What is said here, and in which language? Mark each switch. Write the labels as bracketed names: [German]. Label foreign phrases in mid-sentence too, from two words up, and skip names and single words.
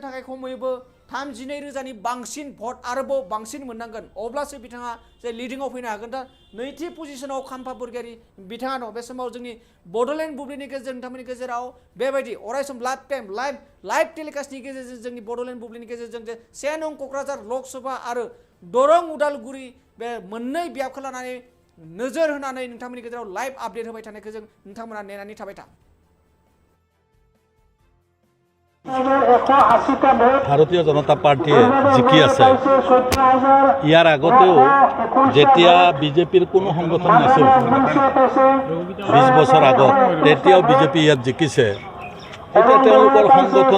[Bodo] थाखाय खमैबो 32,000नि बांसिन भट आरोबाव बांसिन मोननांगोन अब्लासो बिथाङा जे लिडिंआव फैनो हागोन दा नैथि पजिशनाव खाम्फा बरगयारी बिथाङा दं बे समाव जोंनि बड'लेण्ड बुब्लिनि गेजेरजों नोंथांमोननि गेजेराव बेबायदि अरायसम [English] live telecastni [Bodo] गेजेरजों जोंनि बड'लेण्ड बुब्लिनि गेजेरजों जे 1 नं क'क्राझार लकसभा आरो दरं उदालगुरि बे मोननै बियाबखौ लानानै नोजोर होनानै नोंथांमोननि गेजेराव लाइभ आपडेट होबाय थानायखौ जों नोंथांमोना नेनानै थाबाय था [Assamese] ভাৰতীয় জনতা পাৰ্টীয়ে জিকি আছে ইয়াৰ আগতেও যেতিয়া বিজেপিৰ কোনো সংগঠন নাছিল 20 বছৰ আগত তেতিয়াও বিজেপি ইয়াত জিকিছে এতিয়া তেওঁলোকৰ সংগঠন